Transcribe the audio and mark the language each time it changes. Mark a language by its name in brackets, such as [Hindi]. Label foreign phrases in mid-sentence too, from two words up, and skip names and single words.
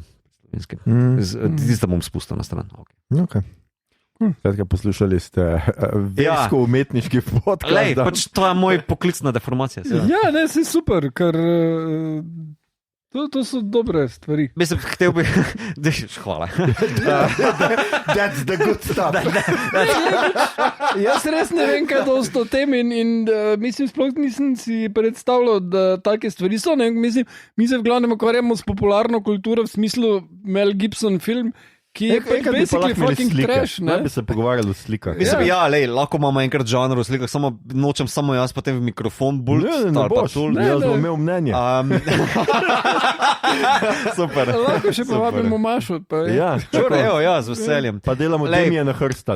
[Slovenian] Tiste bom spustil na stran. Ok. Poslušali ste versko-umetniški podcast. Pač to je moj poklicna deformacija. Ja, ne, si super, ker to so dobre stvari. Mislim, hotel bi... Hvala. [English] That's the good stuff. [Slovenian] Jaz res ne vem, kaj to o tem in mislim, sploh nisem si predstavljal, da take stvari so. Mislim, mi se v glavnem ukvarjamo s popularno kulturo v smislu Mel Gibson film, ki je [English] basically fucking trash. [Slovenian] Ne bi se pogovarjali o slikah. Mislim, lahko imamo enkrat žanr o slikah, nočem samo jaz potem v mikrofon bulj. Ne boš, jaz bom imel mnenje. Super. Lahko še povabimo Mašo. Z veseljem. Pa delamo Demija na Hrsta.